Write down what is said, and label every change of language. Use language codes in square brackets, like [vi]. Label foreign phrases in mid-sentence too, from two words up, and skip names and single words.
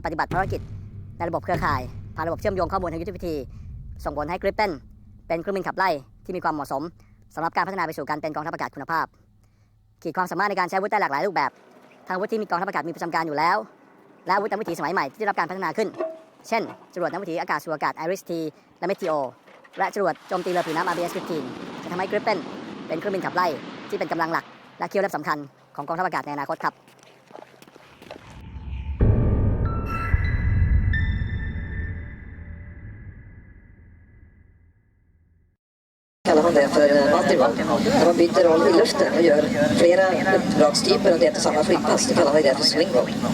[th] ปฏิบัติภารกิจในระบบเครือข่ายผ่านระบบเชื่อมโยงข้อมูลทางยุทธวิธีส่งผลให้ Gripen เป็นเครื่องบินขับไล่ที่มีความเหมาะสมสำหรับการพัฒนาไปสู่การเป็นกองทัพอากาศคุณภาพขีดความสามารถในการใช้อาวุธได้หลากหลายรูปแบบทางอาวุธที่มีกองทัพอากาศมีประจำการอยู่แล้วและอาวุธนำวิถีสมัยใหม่ที่ได้รับการพัฒนาขึ้นเช่นจรวดนำวิถีอากาศสู่อากาศ RST และ Meteor และจรวดโจมตีเรือผิวน้ำ RBS-15 จะทำให้ Gripen เป็นเครื่องบินขับไล่ที่เป็นกำลังหลักและเคี่ยวเล็บสำคัญของกองทัพอากาศในอนาคตครับ [sv] kallar man det för multiroll. När man byter roll i luften och gör flera uppdragstyper och det till samma flygplats, då kallar man det för [en] swing roll.